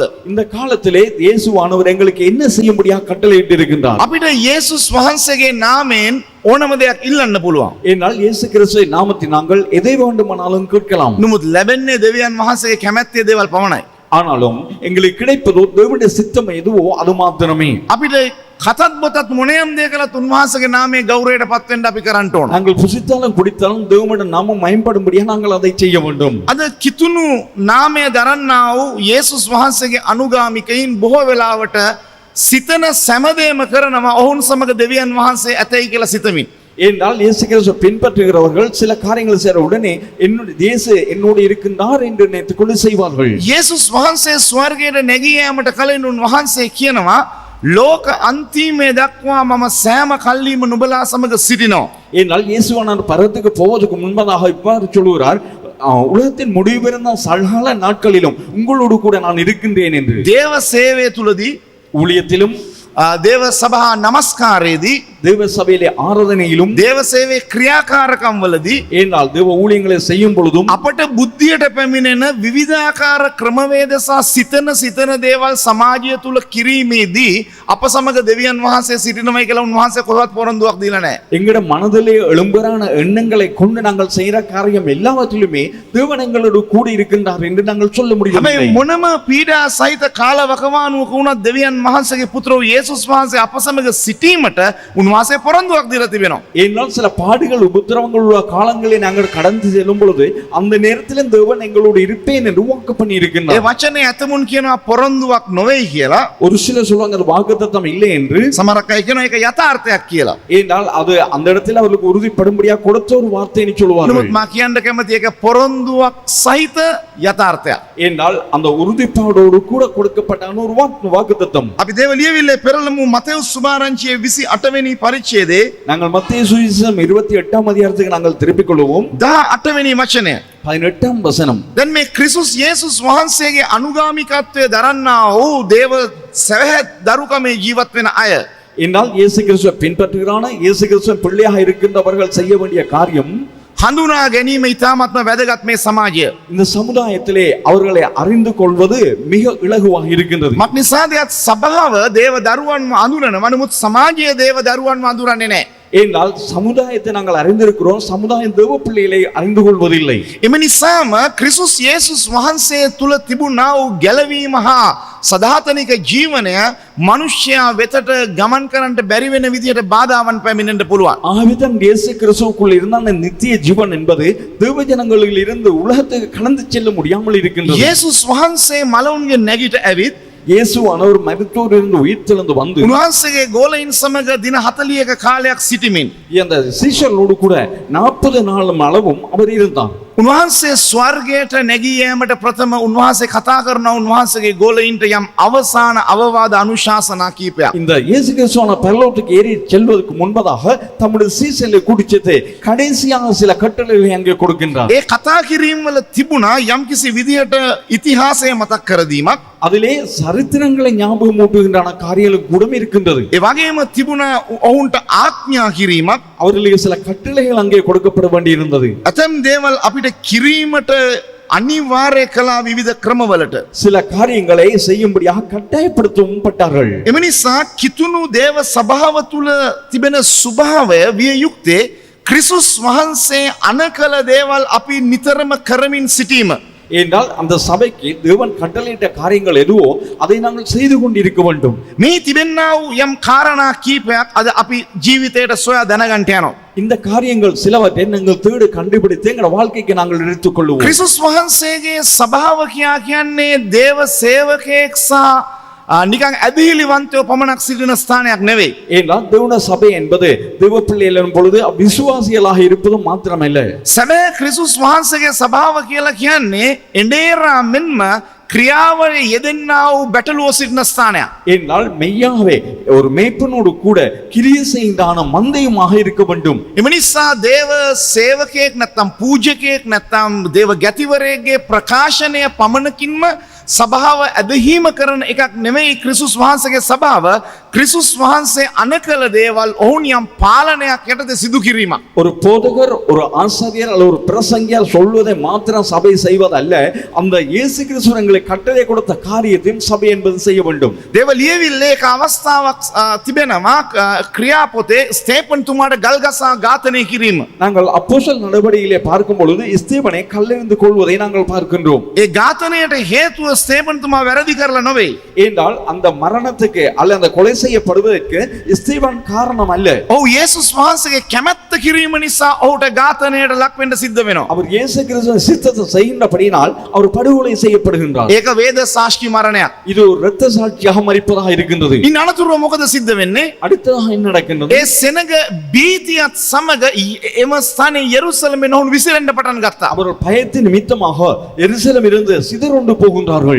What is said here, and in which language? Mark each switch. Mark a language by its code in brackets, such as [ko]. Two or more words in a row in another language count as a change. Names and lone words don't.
[ta] இந்த காலத்திலே இயேசுவானவர் எங்களுக்கு என்ன செய்யும்படியாக கட்டளையிட்டு இருக்கின்றார். [si] අපිට යේසුස් වහන්සේගේ නාමයෙන් ඕනම දෙයක් ඉල්ලන්න පුළුවන්. [ta] ஏனால் இயேசு கிறிஸ்துவின் நாமத்தில் நாங்கள் எதை வேண்டுமானாலும் கேட்கலாம். [si] නමුත් ලැබෙන්නේ දෙවියන් වහන්සේගේ කැමැත්තේ දේවල් පමණයි. [ta] ஆனாலும் எங்களுக்கு கிடைப்பதோ தேவனுடைய சித்தம் எதுவோ அது மாத்திரமே. [si] අපිට කතත් බොතත් මොනියම් දෙයක් කළත් උන්වහන්සේගේ නාමයේ ගෞරවයට පත් වෙන්න අපි කරන්න ඕන. [ta] நாங்கள் புசித்தாலும் குடித்தாலும் தேவனுடைய நாமம் மயம்படும்படியாக நாங்கள் அதை செய்ய வேண்டும். [si] අද කිතුණු නාමය දරන්නා වූ යේසුස් වහන්සේගේ අනුගාමිකයින් බොහෝ වෙලාවට සිතන සෑමදේම කරනවා ඔවුන් සමග දෙවියන් වහන්සේ ඇතයි කියලා සිතමින්. [ta] ஏனால் இயேசு கிறிஸ்துவை பின்பற்றுகிறவர்கள் சில காரியங்கள் செய்ற உடனே என்னுடைய இயேசு என்னோடு இருக்கின்றார் என்று நினைத்துக் கொண்டு செய்வார்கள். [si] යේසුස් වහන්සේ ස්වර්ගයට නැගී යාමට කලින් උන්වහන්සේ කියනවා ලෝක අන්තිමේ දක්වා මම සෑම කල්ලිම නුඹලා සමග සිටිනවා. [ta] ஏனால் இயேசுவானவர் பரத்துக்கு போவதற்கு முன்பதாக இவ்வாறு சொல்கிறார், உலகத்தின் முடிவு பிறந்த சகல நாட்களிலும் உங்களோடு கூட நான் இருக்கின்றேன் என்று. [si] දේව සේවය තුලදී [ta] ஊழியத்திலும் [si] දේව සභා නමස්කාරයේදී [ta] தேவ சபையிலே ஆராதனையிலும் [si] දේව සේවයේ ක්‍රියාකාරකම් වලදී [ta] ஏனால் தேவ ஊழியங்களை செய்யும் பொழுதும் [si] අපට බුද්ධියට පැමිණෙන විවිධාකාර ක්‍රමවේද සහ සිතන දේවල් සමාජය තුල කිරීමේදී අප සමග දෙවියන් වහන්සේ සිටිනමයි කියලා උන්වහන්සේ කොහොමවත් පොරොන්දුවක් දීලා නැහැ. [ta] எங்கட மனதிலே எழும்புறான எண்ணங்களை கொண்டு நாங்கள் செய்யற காரியம் எல்லாவற்றிலுமே தேவன் எங்களோடு கூடி இருக்கின்றார் என்று நாங்கள் சொல்ல முடியவில்லை. [si] හැබැයි මොනම පීඩා සහිත කාලවකවානුවක වුණත් දෙවියන් වහන්සේගේ පුත්‍ර වූ යේසුස් වහන්සේ අප සමග සිටීමට උන්වහන්සේ පොරොන්දුවක් දීලා තිබෙනවා. [ta] ஏனால் சில பாடுகள் உபத்திரவங்கள் உள்ள காலங்களை நாங்கள் கடந்து செல்லும் பொழுது அந்த நேரத்தில் தேவன் எங்களோடு இருப்பேன் என்று வாக்கு பண்ணி [si] ඒ [ta] இருக்கின்றார். [si] වචනේ ඇතමුන් කියනවා පොරොන්දුවක් නොවේයි කියලා. [ta] ஒரு சிலர் சொல்லுவாங்க அது வாக்குத்தத்தம் இல்லை என்று. [si] සමහරක් අය කියනවා ඒක යථාර්ථයක් කියලා. [ta] ஏனால் அது அந்த இடத்துல அவர்களுக்கு உறுதிப்படும்படியாக கொடுத்த ஒரு வார்த்தைன்னு சொல்லுவார்கள். [si] නමුත් මා කියන්න කැමති ඒක පොරොන්දුවක් සහිත යථාර්ථයක්. [ta] ஏனால் அந்த உறுதிப்பாடோடு கூட கொடுக்கப்பட்ட ஒரு வாக்குத்தத்தம். [si] අපි දේව ලියවිල්ලේ පෙරළමු මතෙවුස් සුභාරංචියේ 28 වෙනි පරිච්ඡේදයේ [ta] நாங்கள் மத்தேயு சுவிசேஷம் 28ஆம் அதிகாரத்துக்கு நாங்கள் திருப்பிக் கொள்வோம். [si] 18 වෙනි වචනය. [ta] 18ஆம் வசனம். [si] දැන් මේ ක්‍රිස්තුස් යේසුස් වහන්සේගේ අනුගාමිකත්වයේ දරන්නා වූ දේව සවැත් දරුකමේ ජීවත් වෙන අය [ta] என்றால் இயேசு கிறிஸ்துவை பின்பற்றுகிறான இயேசு கிறிஸ்துவின் பிள்ளையாக இருக்கின்றவர்கள் செய்ய வேண்டிய காரியம் [si] හඳුනා ගැනීම ඉතාමත්ම වැදගත් මේ සමාජය. [ta] இந்த சமுதாயத்திலே அவர்களை அறிந்து கொள்வது மிக இலகுவாக இருக்கின்றது. [si] මක්නිසාදයක් සභාව දේව දරුවන්ම අඳුරනවා. නමුත් සමාජය දේව දරුවන්ම අඳුරන්නේ නැහැ. [ta] ஏனென்றால் சமுதாயத்தை நாங்கள் அறிந்திருக்கிறோம், சமுதாயம் தேவ பிள்ளைகளை அறிந்து கொள்வதில்லை. [si] එම නිසාම ක්‍රිස්තුස් යේසුස් වහන්සේ තුල තිබුණා වූ ගැලවීම හා සදාතනික ජීවනය මනුෂ්‍යයා වෙතට ගමන් කරන්නට බැරි වෙන විදිහට බාධාවන් පැමිණෙන්න පුළුවන්. [ta] ஆகவேதான் இயேசு கிறிஸ்துவுக்குள் இருந்த அந்த நித்திய ஜீவன் என்பது தேவ ஜனங்களில் இருந்து உலகத்துக்கு கடந்து செல்ல முடியாமல் இருக்கின்றது. [si] යේසුස් වහන්සේ මලවුන්ගේ නැගිට ඇවිත් [ta] இயேசு அவர் மரித்தோரிலிருந்து உயிர்த்தெழுந்து வந்து [si] උන්වහන්සේගේ ගෝලයින් සමග දින 40ක කාලයක් සිටිමින් [ta] அந்த சீஷர்களோடு கூட 40 நாளும் அளவும் அவர் இருந்தார். [si] උන්වහන්සේ ස්වර්ගයට නැගී යාමට ප්‍රථම උන්වහන්සේ කතා කරන උන්වහන්සේගේ ගෝලයින්ට යම් අවසාන අවවාද අනුශාසනා කීපයක්. [ta] இந்த இயேசு கிறிஸ்துவான பரலோகத்துக்கு ஏறி செல்வதற்கு முன்பதாக தம்முடைய சீஷர்களை குடிச்சது கடைசியாக சில கட்டளைகளை அங்கே கொடுக்கின்றார். [si] ඒ කතා කිරීම වල තිබුණා යම්කිසි විදිහට ඉතිහාසය මතක් කර දීමක්. [ta] அதிலே சரித்திரங்களை ஞாபகம் ஊட்டுகின்றன காரியங்கள் கூட இருக்கின்றது. [si] ඒ වගේම තිබුණා ඔවුන්ට ආඥා කිරීමක්. [ta] அவர்களுக்கு சில கட்டளைகள் அங்கே கொடுக்கப்பட வேண்டி இருந்தது. [si] අතම් දේවල් අපිට කිරීමට අනිවාර්ය කළා විවිධ ක්‍රමවලට. [ta] சில காரியங்களை செய்யும்படியாக கட்டாயப்படுத்தவும் பட்டார்கள். [si] එම නිසා කිතුණු දේව සභාව තුල තිබෙන ස්වභාවය විය යුත්තේ ක්‍රිස්තුස් වහන්සේ අනකල දේවල් අපි නිතරම කරමින් සිටීම. [ta] என்றால் அந்த சபைக்கு தேவன் கட்டளையிட்ட காரியங்கள் எதுவோ அதை நாங்கள் செய்து கொண்டிருக்க வேண்டும். [si] මේ තිබෙන්නා වූ යම් කාරණා කීපයක් අද අපි ජීවිතයට සොයා දැනගන්න යනවා. [ta] இந்த காரியங்கள் சிலவற்றை நாங்கள் தேடி கண்டுபிடித்து எங்கள் வாழ்க்கைக்கு நாங்கள் எடுத்துக் கொள்வோம். [si] ක්‍රිස්තුස් වහන්සේගේ සභාව කියන්නේ දේව සේවකයෙක් සහ නිකන් ඇදහිලිවන්තයෝ පමණක් සිටින ස්ථානයක් නෙවෙයි. [ta] ஏனென்றால் தேவனுடைய சபை என்பது தேவ பிள்ளைகள் எனும் பொழுது விசுவாசிகளாக இருப்பது மாத்திரமல்ல. [si] සැබෑ ක්‍රිස්තුස් වහන්සේගේ සභාව කියලා කියන්නේ එඬේරා මෙන්ම ක්‍රියාවල යෙදෙන්නා වූ බැටළුවෝ සිටින ස්ථානයක්. [ta] என்றால் மெய்யாகவே ஒரு மேய்ப்பனோடு கூட கிரியை செய்கின்றான மந்தையுமாக இருக்க வேண்டும். [si] එම නිසා දේව සේවකයෙක් නැත්නම් පූජකයෙක් නැත්නම් දේව ගැතිවරයෙක්ගේ ප්‍රකාශනය පමණකින්ම සභාව ඇදහිීම කරන එකක් නෙමෙයි ක්‍රිස්තුස් වහන්සේගේ සභාව. ක්‍රිස්තුස් වහන්සේ අනකල දේවල් ඔවුන් යම් පාලනයක් යටතේ සිදු කිරීමක්. [ta] ஒரு போதகர் ஒரு ஆசாரியர் அல்லது ஒரு பிரசங்கியார் சொல்வதை மாத்திரம் சபை செய்வதல்ல, அந்த இயேசு கிறிஸ்து எங்களுக்கு கட்டளை கொடுத்த காரியத்தையும் சபை என்பது செய்ய வேண்டும். [si] දේව ලියවිල්ලේ එක අවස්ථාවක් තිබෙනවා ක්‍රියාපොතේ ස්තේපන් තුමාට ගල්ගසා ඝාතනය කිරීම. [ta] நாங்கள் அப்போஸ்தலர் நடவடிக்கையிலே பார்க்கும் பொழுது ஸ்தேபனை கல்லெறிந்து கொள்வதை நாங்கள் பார்க்கின்றோம். [si] ඒ ඝාතනයට හේතුව ස්තේපන් තුමා වැරදි කරලා නොවේ. [ta] என்றால் அந்த மரணத்துக்கு அல்ல அந்த கொலை செய்யப்படுவதற்கு ஸ்தேபன் காரணம் அல்ல. [si] ඔව් යේසුස් වහන්සේගේ කැමැත්ත කිරීම නිසා ඔහුට ඝාතනයට ලක් වෙන්න සිද්ධ වෙනවා. [ta] அவர் இயேசு கிறிஸ்துவின் சித்தத்தை செய்கின்றபடியினால் அவர் படுகொலை செய்யப்படுகின்றார். [si] ඒක වේද සාක්ෂි මරණයක්. [ta] இது ஒரு இரத்த சாட்சியாக மரிப்பதாக இருக்கின்றது. [si] ඉන් අනතුරුව මොකද සිද්ධ වෙන්නේ? [ta] அடுத்ததாக என்ன நடக்கின்றது? [si] ඒ සෙනග බීතියත් සමග එම ස්ථානයේ යෙරුසලමෙන් ඔවුන් විසිරෙන්න පටන් ගත්තා. [ta] அவர்கள் பயத்தின் நிமித்தமாக எருசலேமிலிருந்து சிதறுண்டு போகின்றார்கள்.